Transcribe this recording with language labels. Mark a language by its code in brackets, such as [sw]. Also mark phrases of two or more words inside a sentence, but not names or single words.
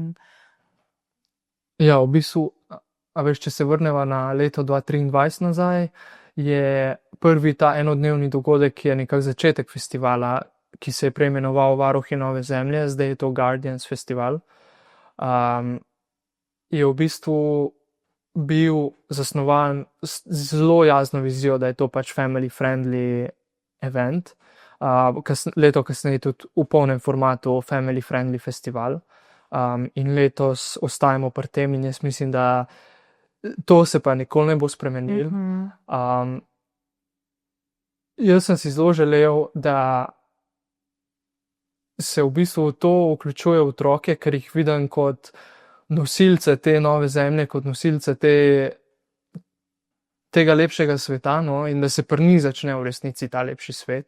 [sl] Ja, v bistvu, a veš, če se vrneva na leto 2023 nazaj, je prvi ta enodnevni dogodek, ki je nekako začetek festivala, ki se je preimenoval Varuhi nove zemlje, zdaj je to Guardians festival, je v bistvu bil zasnovan z zelo jasno vizijo, da je to pač [en] family friendly event. [sl] Leto kasneje tudi v polnem formatu [en] family friendly festival. [sl] In letos ostajamo pri tem in jaz mislim, da to se pa nikoli ne bo spremenilo. Jaz sem si zelo želel, da se v bistvu to vključuje otroke, ker jih vidim kot nosilce te nove zemlje, kot nosilce tega lepšega sveta, no, in da se pri njih začne v resnici ta lepši svet.